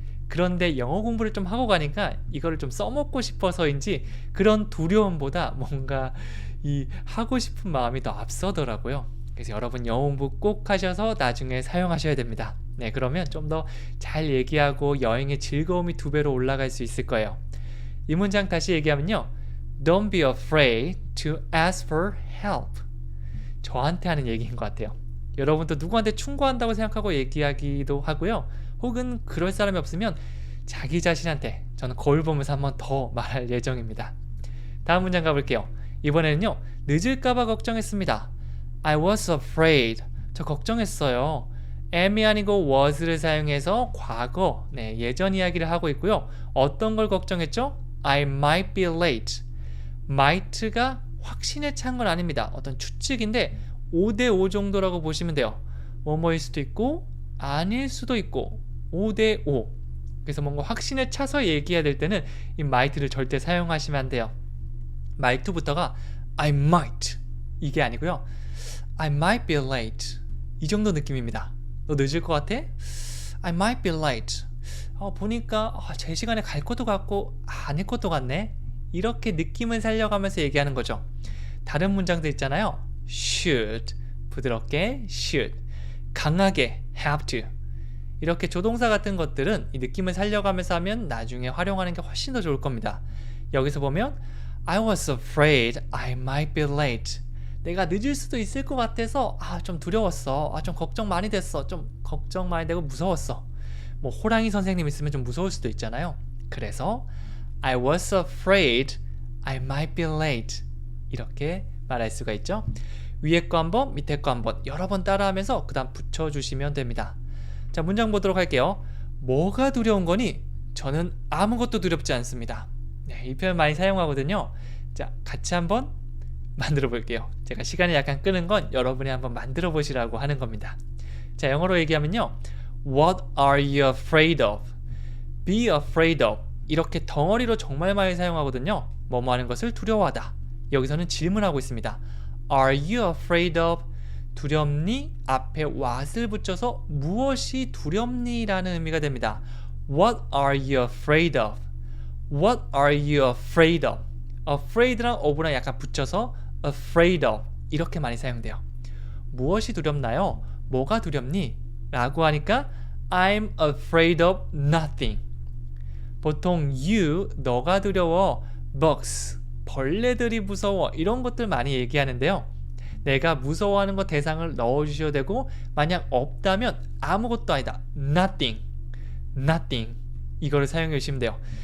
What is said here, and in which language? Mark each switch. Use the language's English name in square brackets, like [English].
[Korean] 그런데 영어 공부를 좀 하고 가니까 이거를 좀 써먹고 싶어서인지 그런 두려움보다 뭔가 이 하고 싶은 마음이 더 앞서더라고요. 그래서 여러분 영어 공부 꼭 하셔서 나중에 사용하셔야 됩니다. 네, 그러면 좀 더 잘 얘기하고 여행의 즐거움이 2배로 올라갈 수 있을 거예요. 이 문장 다시 얘기하면요. [English] Don't be afraid to ask for help. [Korean] 저한테 하는 얘기인 것 같아요. 여러분도 누구한테 충고한다고 생각하고 얘기하기도 하고요. 혹은 그럴 사람이 없으면 자기 자신한테 저는 거울 보면서 한번 더 말할 예정입니다. 다음 문장 가볼게요. 이번에는요. 늦을까봐 걱정했습니다. [English] I was afraid. [Korean] 저 걱정했어요. am이 아니고 was를 사용해서 과거, 예전 이야기를 하고 있고요. 어떤 걸 걱정했죠? [English] I might be late. [Korean] might가 확신에 찬 건 아닙니다. 어떤 추측인데 5대5 정도라고 보시면 돼요. 뭐뭐일 수도 있고 아닐 수도 있고 5대5. 그래서 뭔가 확신에 차서 얘기해야 될 때는 이 might를 절대 사용하시면 안 돼요. might부터가 [English] I might [Korean] 이게 아니고요. [English] I might be late. [Korean] 이 정도 느낌입니다. 너 늦을 것 같아? [English] I might be late. [Korean] 보니까 제 시간에 갈 것도 같고 아닐 것도 같네. 이렇게 느낌을 살려가면서 얘기하는 거죠. 다른 문장들 있잖아요. [English] should, [Korean] 부드럽게 [English] should, [Korean] 강하게 [English] have to. [Korean] 이렇게 조동사 같은 것들은 이 느낌을 살려가면서 하면 나중에 활용하는 게 훨씬 더 좋을 겁니다. 여기서 보면 [English] I was afraid I might be late. [Korean] 내가 늦을 수도 있을 것 같아서 좀 두려웠어. 좀 걱정 많이 됐어. 좀 걱정 많이 되고 무서웠어. 뭐 호랑이 선생님 있으면 좀 무서울 수도 있잖아요. [English] 그래서 I was afraid I might be late. [Korean] 이렇게 말할 수가 있죠. 위에 거 한번, 밑에 거 한번 여러 번 따라하면서 그 다음 붙여주시면 됩니다. 자, 문장 보도록 할게요. 뭐가 두려운 거니? 저는 아무것도 두렵지 않습니다. 네, 이 표현 많이 사용하거든요. 자, 같이 한번 만들어 볼게요. 제가 시간을 약간 끄는 건 여러분이 한번 만들어 보시라고 하는 겁니다. 자, 영어로 얘기하면요. [English] What are you afraid of? Be afraid of. [Korean] 이렇게 덩어리로 정말 많이 사용하거든요. 뭐뭐 하는 것을 두려워하다. 여기서는 질문하고 있습니다. [English] Are you afraid of? [Korean] 두렵니? 앞에 what을 붙여서 무엇이 두렵니? 라는 의미가 됩니다. [English] What are you afraid of? What are you afraid of? [Korean] afraid랑 of랑 약간 붙여서 afraid of 이렇게 많이 사용돼요. 무엇이 두렵나요? 뭐가 두렵니? 라고 하니까 [English] I'm afraid of nothing. [Korean] 보통 you, 너가 두려워, bugs, 벌레들이 무서워 이런 것들 많이 얘기하는데요. 내가 무서워하는 것 대상을 넣어주셔도 되고 만약 없다면 아무것도 아니다. nothing, nothing 이거를 사용해 주시면 돼요.